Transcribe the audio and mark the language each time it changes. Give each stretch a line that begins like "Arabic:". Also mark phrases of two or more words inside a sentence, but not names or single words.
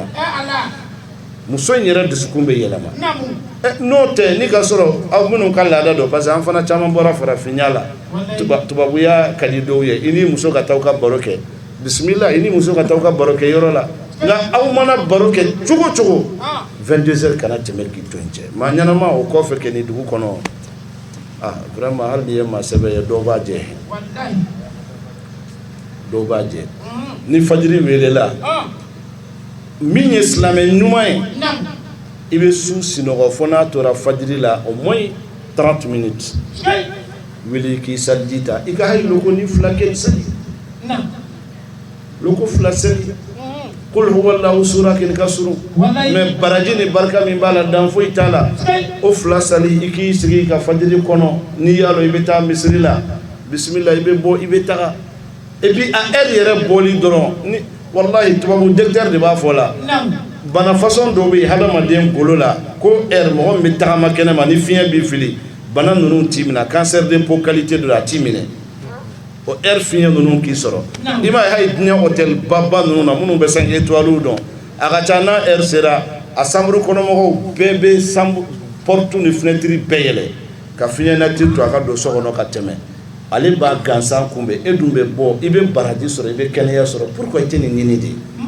Bambara: muso in yɛrɛ dusukun bɛ yɛlɛma n'o tɛ ni ka sɔrɔ aw minnu ka laada dɔn parce que an fana caman bɔra farafinya la tubabuya ka di dɔw ye i ni muso ka taa ka baro kɛ bisimila i ni muso ka taa ka baro kɛ yɔrɔ la nka aw mana baro kɛ cogo cogo
French: 22 heures
Bambara: kana tɛmɛ k'i to yen cɛ maa ɲɛnama o kɔfɛ kɛ ni dugu kɔnɔ vraiment hali ni ye maa sɛbɛ ye dɔw b'a jɛ dɔw b'a jɛ ni fajiri welela min ye silamɛ ɲuman ye i bɛ su sinɔgɔ fo n'a tora fajiri la
French: au moins 30 minutes
Bambara: wuli k'i saliji ta i ka hali loko ni 2 kɛ i sali loko 2 seli
Arabic: قل هو الله
Bambara: sura k'i ka surun mais baraji ni barika min b'a la dan foyi t'a la o 2 sali i k'i sigi i ka fajiri kɔnɔ n'i y'a dɔn i bɛ taa misiri la bisimila i bɛ bɔ i bɛ taga
French: et puis
Bambara: a heure yɛrɛ bɔli dɔrɔn wallahi tubabu docteur de b'a fɔ la bana façon dɔ bɛ yen hadamaden golo la ko mɔgɔ min bɛ tagama kɛnɛma ni fiɲɛ b'i fili bana ninnu t'i minɛ
French: cancer de peau
Bambara: qualité dɔ la a t'i minɛ o fiɲɛ ninnu k'i sɔrɔ i m'a ye hali diɲɛ hôtel baba ninnu na minnu bɛ 5 étoiles dɔn a ka ca n'a sera a chambre kɔnɔmɔgɔw bɛɛ bɛ porte ni fenêtre bɛɛ yɛlɛ ka fiɲɛ nati to a ka don so kɔnɔ ka tɛmɛ ale b'a gansan kunbɛn e dun bɛ bɔ i bɛ baraji sɔrɔ i bɛ kɛnɛya sɔrɔ pourquoi i tɛ nin ɲini de